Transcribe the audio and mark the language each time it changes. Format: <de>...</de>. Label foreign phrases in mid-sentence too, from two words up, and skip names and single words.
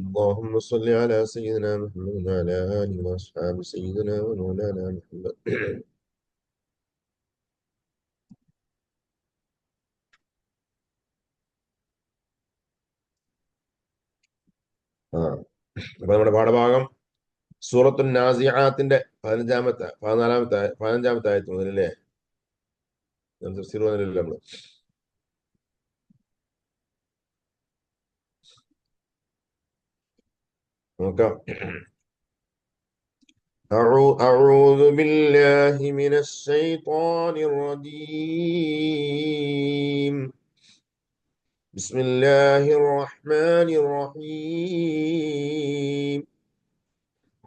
<ar>اللهم صل على سيدنا محمد وعلى آله وأصحابه سيدنا ومولانا محمد.</ar> <ml>ആ അപ്പൊ നമ്മുടെ പാഠഭാഗം സൂറത്തുൽ നാസിആത്തിന്റെ 15 ആയത്ത് മുതലല്ലേ? തഫ്സീർ മുതലല്ലേ നമ്മള്? നോക്കാം.</ml> <ar>أعوذ بالله من الشيطان الرجيم. بسم الله الرحمن الرحيم.</ar>